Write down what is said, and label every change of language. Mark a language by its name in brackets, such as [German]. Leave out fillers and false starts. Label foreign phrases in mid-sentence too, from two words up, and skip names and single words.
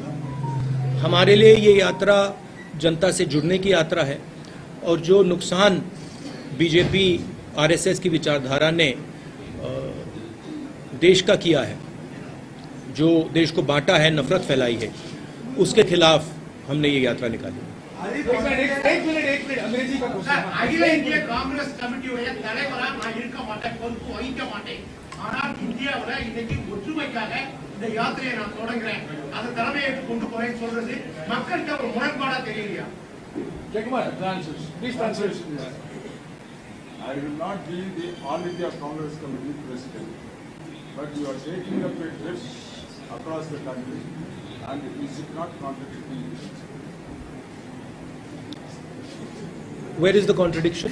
[Hindi] हमारे लिए ये यात्रा जनता से जुड़ने की यात्रा है, और जो नुकसान बीजेपी आरएसएस की विचारधारा ने देश का किया है, जो देश को बांटा है, नफरत फैलाई है, उसके खिलाफ हमने ये यात्रा निकाली। एक मिनट अंग्रेजी का क्वेश्चन। [Tamil] अखिल इंडिया कांग्रेस कमिटी தலைவரா நான் இருக்க மாட்டேன், பொறுப்பு வகிக்க மாட்டேன். ஆனால் இந்தியாவுல இன்னைக்கு ஒற்றுமைக்காக இந்த யாத்திரையை நான் தொடங்குறேன், அந்த தலைமையை கொண்டு போறேன்னு சொல்றது மக்களுக்கு ஒரு முரண்பாடா தெரியலையா? [English] Jagmar, please translate. I will not be the All India Congress Committee president, but you are taking up a trip across the country, and it should not contradict me. Where is the contradiction?